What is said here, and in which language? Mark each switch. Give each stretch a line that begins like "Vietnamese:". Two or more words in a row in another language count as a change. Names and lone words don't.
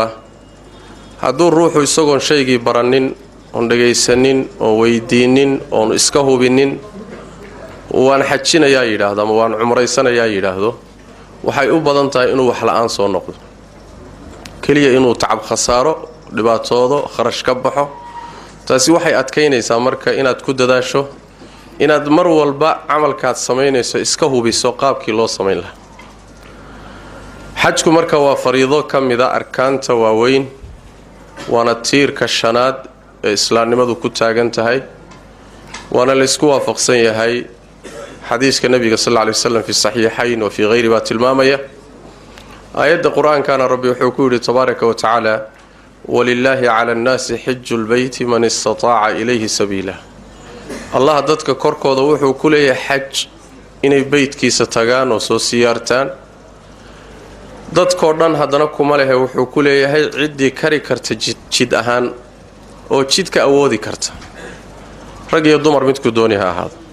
Somali: hadduu ruuxu isagoon shaygii baranin oon dhagaysanin oon weydiinin oon iska hubinin waan xajinayaa yidhaahdo ama waan cumraysanayaa yidhaahdo waxay u badan tahay inuu wax la'aan soo noqdo keliya inuu tacab khasaaro dhibaatoodo kharash ka baxo taasi waxay adkaynaysaa marka inaad ku dadaasho inaad mar walba camalkaad samaynayso iska hubiso qaabkii loo samayn lahaa xajku marka waa fariido ka mida arkaanta waaweyn waana tiirka shanaad ee islaamnimadu ku taagan tahay waana laysku waafaqsan yahay xadiiska nabiga
Arabic: صلى الله عليه وسلم في الصحيحين وفي غير
Somali: ma tilmaamaya aayadda quraankaana rabbi wuxuu ku yidhi
Arabic: تبارك وتعالى ولله على الناس حج البيت من استطاع إليه سبيلا
Somali: allah dadka korkooda wuxuu ku leeyahay xaj inay beydkiisa tagaan oo soo siyaartaan dadkoo dhan haddana kuma lehe wuxuu ku leeyahay ciddii kari karta jid ahaan oo jidka awoodi karta rag iyo dumar midku dooni ha ahaado